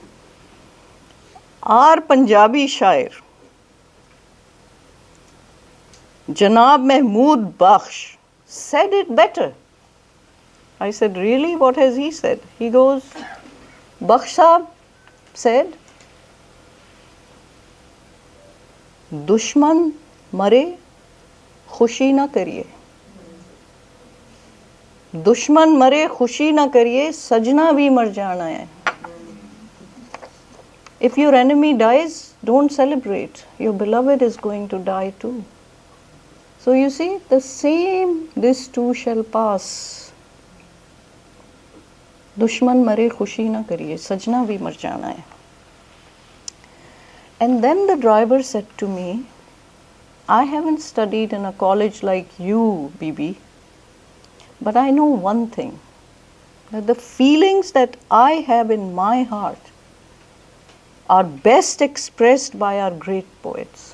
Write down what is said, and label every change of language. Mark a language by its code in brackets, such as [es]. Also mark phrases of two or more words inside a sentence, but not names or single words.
[en] Our Punjabi shair, Janab Mahmood Bakhsh, said it better. I said, really? What has he said? He goes, Bakhsh Sahab said, [pa] ਦੁਸ਼ਮਣ ਮਰੇ, ਖ਼ੁਸ਼ੀ ਨਾ ਕਰੀਏ. ਦੁਸ਼ਮਣ ਮਰੇ ਖ਼ੁਸ਼ੀ ਨਾ ਕਰੀਏ ਸਜਣਾ ਭੀ ਮਰ ਜਾਣਾ ਹੈ. [en] If your enemy dies, don't celebrate. Your beloved is going to die too. So you see, the same, this too shall pass. [pa] ਦੁਸ਼ਮਣ ਮਰੇ ਖ਼ੁਸ਼ੀ ਨਾ ਕਰੀਏ ਸਜਣਾ ਭੀ ਮਰ ਜਾਣਾ ਹੈ. [en] And then the driver said to me, I haven't studied in a college like you, Bibi. But I know one thing, that the feelings that I have in my heart are best expressed by our great poets.